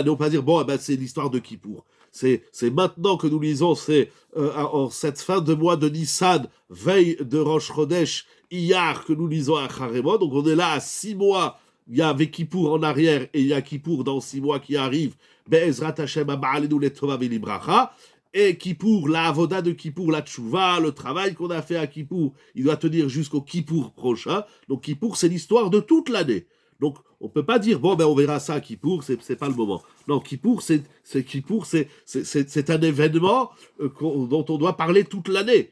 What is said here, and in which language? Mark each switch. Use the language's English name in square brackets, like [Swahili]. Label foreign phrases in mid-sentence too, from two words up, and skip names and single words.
[French] On peut pas dire, bon, c'est l'histoire de Kippour. C'est maintenant que nous lisons, c'est en cette fin de mois de Nissan, veille de [Hebrew] ראש חודש, [French] Iyar, que nous lisons à Charemot, donc on est là à 6 mois. Il y a Kippour en arrière et il y a Kippour dans 6 mois qui arrive. [Hebrew] בעזרת השם הבאה עלינו לטובה ולברכה. [French] Et Kippour, la avoda de Kippour, la tchouva, le travail qu'on a fait à Kippour, il doit tenir jusqu'au Kippour prochain. Donc Kippour, c'est l'histoire de toute l'année. Donc on peut pas dire, bon, on verra ça à Kippour, c'est pas le moment. Non, Kippour, c'est un événement dont on doit parler toute l'année.